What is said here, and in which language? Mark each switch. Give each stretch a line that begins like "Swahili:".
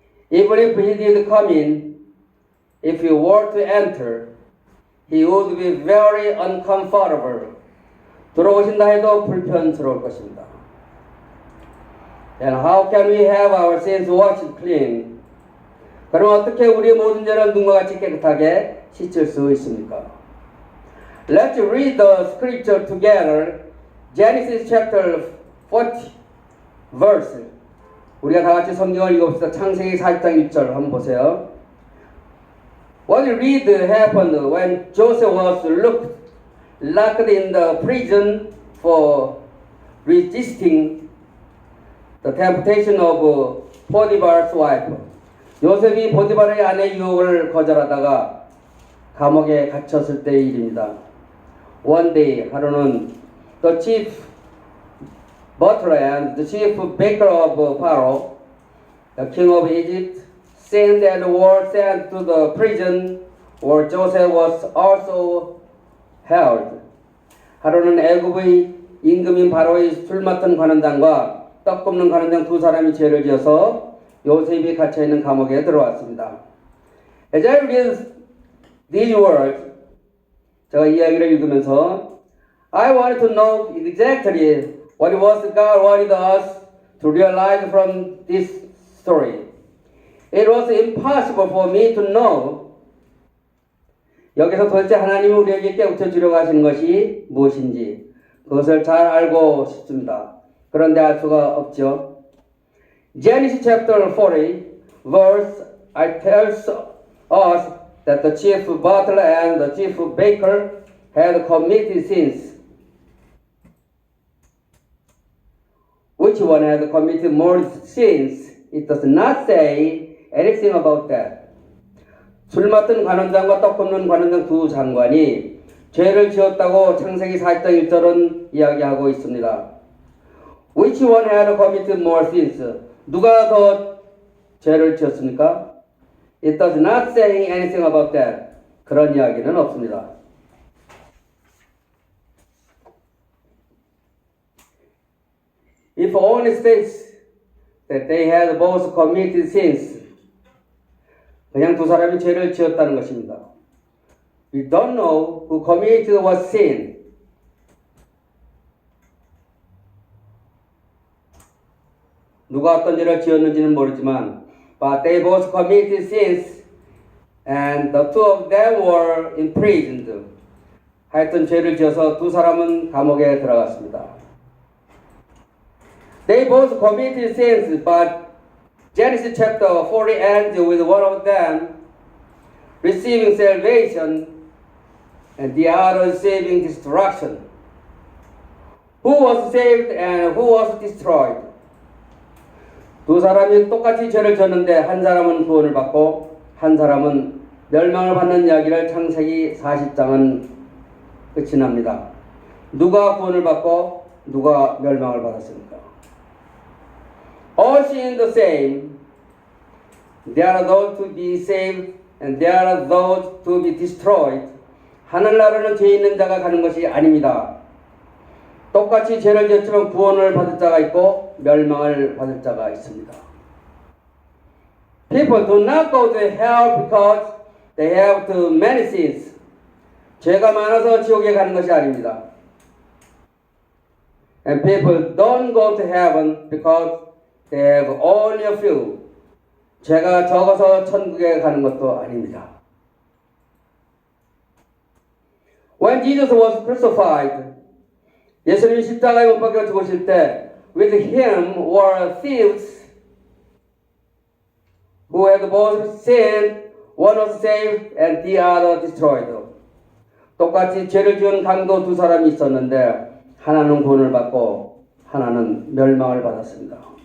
English: Even if He did come in, if He were to enter, He would be very uncomfortable.
Korean: 들어오신다 해도 불편스러울 것입니다.
English: And how can we have our sins washed clean?
Korean: 그럼 어떻게 우리의 모든 죄를 눈과 같이 깨끗하게 씻을 수 있습니까?
English: Let's read the scripture together. Genesis chapter 40 verse.
Korean: 우리가 다 같이 성경을 읽어봅시다. 창세기 40장 1절 한번 보세요.
English: What we read happened when Joseph was locked in the prison for resisting the temptation of Potiphar's wife.
Korean: 요셉이 보디발의 아내 유혹을 거절하다가 감옥에 갇혔을 때의 일입니다.
English: One day,
Korean: 하루는
English: the chief butler and the chief baker of Pharaoh, the king of Egypt, sent and were sent to the prison where Joseph was also held.
Korean: 하루는 애굽의 임금인 바로의 술 맡은 관원장과 떡 굽는 관원장 두 사람이 죄를 지어서 요셉이 갇혀있는 감옥에 들어왔습니다.
English: As I read these words,
Korean: 제가 이야기를 읽으면서
English: I wanted to know exactly what was God wanted us to realize from this story. It was impossible for me to know.
Korean: 여기서 도대체 하나님이 우리에게 깨우쳐 주려고 하시는 것이 무엇인지 그것을 잘 알고 싶습니다. 그런데 알 수가 없죠.
English: Genesis chapter 40 verse tells us that the chief butler and the chief baker had committed sins. Which one had committed more sins? It does not say anything about that.
Korean: 술 맡은 관원장과 떡 굽는 관원장 두 장관이 죄를 지었다고 창세기 40장 1절은 이야기하고 있습니다.
English: Which one had committed more sins?
Korean: 누가 더 죄를 지었습니까?
English: It does not say anything about that.
Korean: 그런 이야기는 없습니다.
English: If only states that they had both committed sins.
Korean: 그냥 두 사람이 죄를 지었다는 것입니다.
English: We don't know who committed what sin.
Korean: 누가 어떤 죄를 지었는지는 모르지만
English: but they both committed sins and the two of them were imprisoned.
Korean: 하여튼 죄를 지어서 두 사람은 감옥에 들어갔습니다.
English: They both committed sins, but Genesis chapter 40 ends with one of them receiving salvation and the other receiving destruction. Who was saved and who was destroyed?
Korean: 두 사람이 똑같이 죄를 졌는데 한 사람은 구원을 받고 한 사람은 멸망을 받는 이야기를 창세기 40장은 끝이 납니다. 누가 구원을 받고 누가 멸망을 받았습니까?
English: All sin the same. There are those to be saved and there are those to be destroyed.
Korean: 하늘나라는 죄 있는 자가 가는 것이 아닙니다. 똑같이 죄를 지었지만 구원을 받을 자가 있고 멸망을 받을 자가 있습니다.
English: People do not go to hell because they have too many sins.
Korean: 죄가 많아서 지옥에 가는 것이 아닙니다.
English: And people don't go to heaven because they have only a few.
Korean: 죄가 적어서 천국에 가는 것도 아닙니다.
English: When Jesus was crucified,
Korean: 예수님이 십자가에 못 박혀 죽으실 때
English: with him were thieves who had both sinned, one was saved and the other destroyed.
Korean: 똑같이 죄를 지은 강도 두 사람이 있었는데 하나는 구원을 받고 하나는 멸망을 받았습니다.